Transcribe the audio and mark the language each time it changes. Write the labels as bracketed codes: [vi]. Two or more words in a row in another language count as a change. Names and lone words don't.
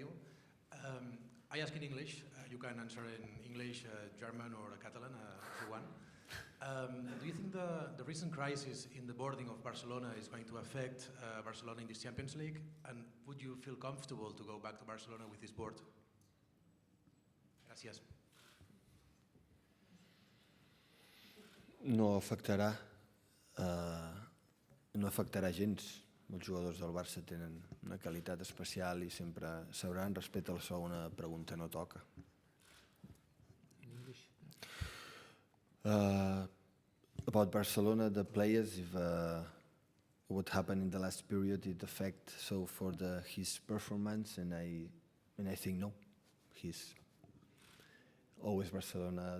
[en] I ask in English. You can answer in English, German, or Catalan, if you want. Do you think the recent crisis in the boarding of Barcelona is going to affect Barcelona in this Champions League? And would you feel comfortable to go back to Barcelona with this board? [ca] Gracias. No afectarà gens. Els jugadors del Barça tenen una qualitat especial i sempre sabran. Respecte a la segona pregunta, no toca. [en] About Barcelona, the players, if what happened in the last period, it affect so for his performance, and I think no, he's always Barcelona.